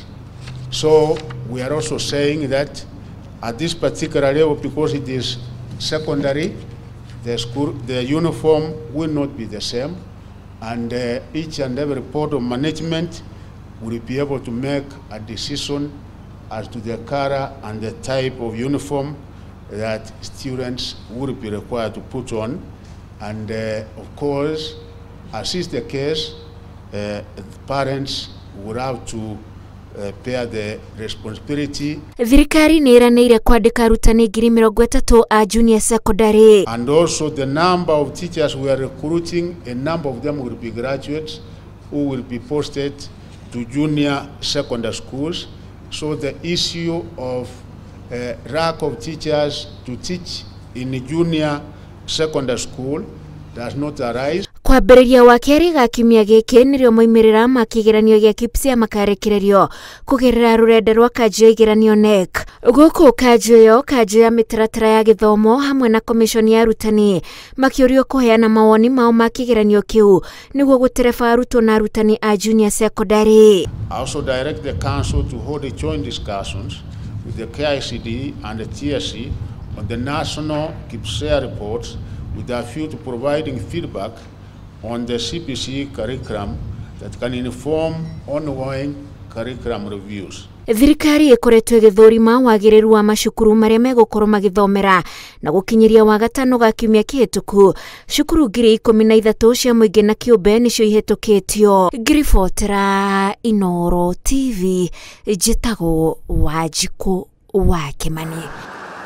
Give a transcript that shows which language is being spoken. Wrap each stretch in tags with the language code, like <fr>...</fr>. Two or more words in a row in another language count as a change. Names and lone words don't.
<en>So we are also saying that at this particular level, because it is secondary, the uniform will not be the same, and each and every board of management will be able to make a decision as to the color and the type of uniform that students will be required to put on. And of course, as is the case, the parents will have to bear the responsibility.</en> <ki>Thirikari nĩ ĩranĩire kwandĩka arutani 30,000 a</ki> <en>junior secondary. And also the number of teachers we are recruiting, a number of them will be graduates who will be posted to junior secondary schools. So the issue of lack of teachers to teach in junior secondary school does not arise.</en> <ki>Kwambĩrĩria wa kerĩ ga kiumia gĩkĩ nĩrĩo moimĩrĩra ma kĩgeranio gĩa KPSEA makarekererio kũgerera rũrenda rwa kanjũ ya igeranio NEC. Gũkũ kanjũ ya mĩtaratara ya gĩthomo hamwe na komishoni ya arutani makĩũrio kũheana mawoni mao ma kĩgeranio kĩu nĩguo gũtereba arutwo na arutani a</ki> <en>junior secondary. I also direct the council to hold a joint discussions with the KPSEA and the TSC on the national KPSEA reports with a view to providing feedback on the CPC curriculum that can inform ongoing curriculum reviews.</en> <ki>Thirikari ĩkoretwo ĩgĩthũrima wagĩrĩru wa macukuru marĩa megũkorwo magĩthomera na gũkinyĩria wa gatano ga kiumia kĩhĩtũku cukuru 13,000 cia mũingĩ na kĩũmbe nĩcio ihĩtũkĩtio. Ngiribotera Inooro TV njĩtagwo Wanjikũ wa Kĩmani.</ki>